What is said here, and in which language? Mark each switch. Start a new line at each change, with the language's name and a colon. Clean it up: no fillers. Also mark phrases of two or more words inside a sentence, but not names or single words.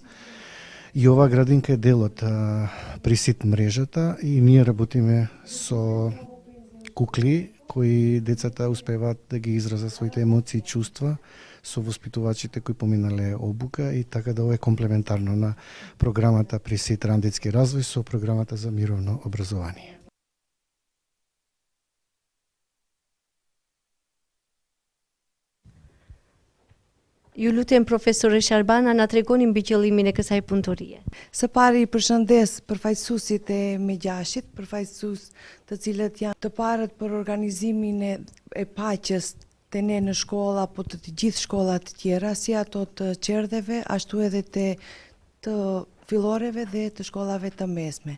Macedonian: И оваа градинка е дел од Присит мрежата и ние работиме со кукли кои децата успеваат да ги изразат своите емоции и чувства со воспитувачите кои поминале обука и така да ова е комплементарно на програмата Присит ран детски развој со програмата за мировно образование.
Albanian: Ju lutem profesore Sharbana na tregoni mbi qëllimin e kësaj punëtorie. Së pari përshëndes përfaqësuesit e Megjashit, përfaqësues të cilët janë të parët për organizimin e paqes të ne në shkolla, po të gjithë shkollat të tjera, si ato të qerdheve, ashtu edhe të filloreve dhe të shkollave të mesme.